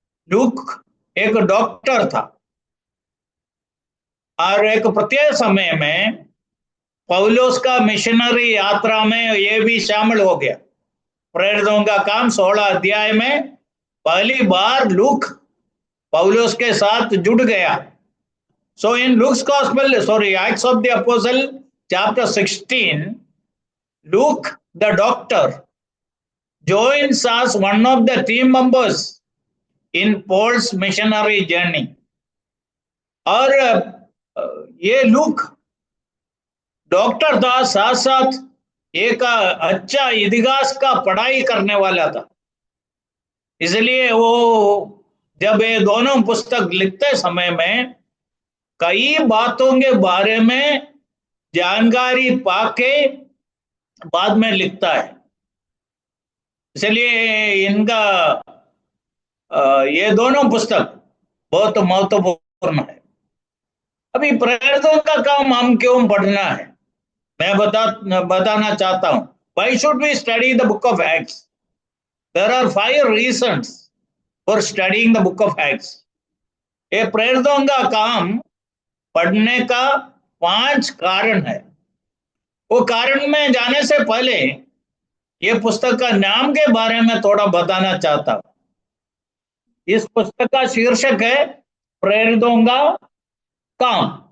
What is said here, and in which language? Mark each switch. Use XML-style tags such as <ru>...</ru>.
<hi>Look एक doctor था, और एक प्रत्येक समय में पौलुस का मिशनरी यात्रा में ये भी शामिल हो गया। प्रेरितों का काम 16 अध्याय में पहली बार लूक पौलुस के साथ जुड़ गया।</hi> <en>So in Luke's Gospel, Acts of the Apostle, chapter 16, Luke, the doctor, joins as one of the team members in Paul's missionary journey.</en> <hi>और ये लूक डॉक्टर था, साथ साथ एक अच्छा इतिहास का पढ़ाई करने वाला था। इसलिए वो जब ये दोनों पुस्तक लिखते समय में कई बातों के बारे में जानकारी पाके बाद में लिखता है। इसलिए इनका ये दोनों पुस्तक बहुत महत्वपूर्ण है। अभी प्रेरितों का काम हम क्यों पढ़ना है, मैं बताना चाहता हूं।</hi> <en>Why should we study the book of Acts? There are 5 reasons for studying the book of Acts.</en> <hi>ये प्रेरितों का काम पढ़ने का 5 कारण है। वो कारण में जाने से पहले ये पुस्तक का नाम के बारे में थोड़ा बताना चाहता हूं। इस पुस्तक का शीर्षक है प्रेरितों का काम।</hi>